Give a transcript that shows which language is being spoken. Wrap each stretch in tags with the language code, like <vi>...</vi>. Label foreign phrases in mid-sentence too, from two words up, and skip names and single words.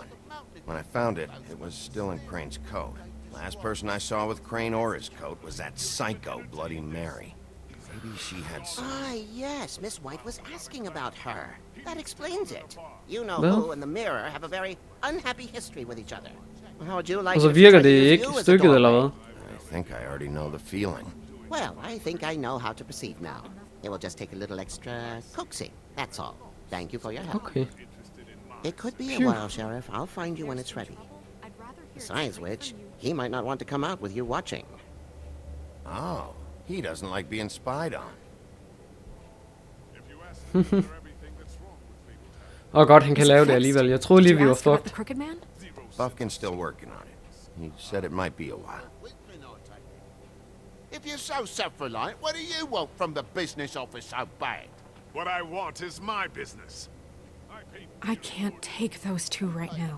<en>When I found it, it was still in Crane's coat. Last person I saw with Crane or his coat was that psycho Bloody Mary. Maybe she had some... Ah, yes, Miss White was asking about her. That explains it. You know Well- who and the mirror have a very unhappy history with each other. How would you like</en> <da>Og så</da> <en>it if</en> <da>virker</da> <en>I</en> <da>det</da> <en>use</en> <da>ikke</da> <en>you as a</en> <da>stykket, eller</da> <en>doorway?</en> <da>hvad?</da> <en>I think I already know the feeling. Well, I think I know how to proceed now. It will just take a little extra coaxing, that's all. Thank you for your help. Okay. It could be a Phew. while, Sheriff. I'll find you when it's ready. Besides which, he might not want to come out with you watching. Oh, he doesn't like being spied on.</en> <da>Og godt, han kan lave det alligevel. Jeg troede lige,</da> <en>Did</en> <da>vi</da> <en>you</en> <da>var</da> <en>ask about fucked. the Crooked Man? Buffkin's still working on it. He said it might be a while. If you're so self-reliant, what do you want from the business office so bad? What I want is my business. I can't take those two right now.</en>